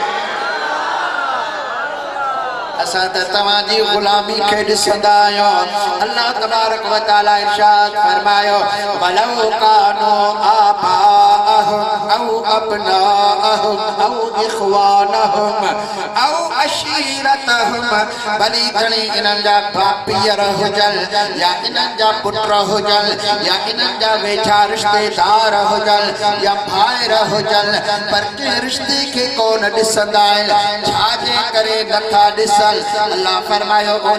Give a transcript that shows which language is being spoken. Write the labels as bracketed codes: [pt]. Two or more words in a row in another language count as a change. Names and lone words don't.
[sd] असां त तव्हांजी ग़ुलामी खे ॾिसंदा आहियूं [ar] الله تبارك و تعالى [sd] इरशाद फरमायो [ar] ولو كانوا آباءهم أو أبناءهم أو إخوانهم أو عشيرتهم [sd] भली घणी इन्हनि जा पीअर हुजनि या इन्हनि जा पुट हुजनि या इन्हनि जा वेझा रिश्तेदार हुजनि या भाइर हुजनि पर कंहिं रिश्ते खे कोन ॾिसंदा आहिनि छाजे करे नथा ॾिसनि अल्लाह फरमायो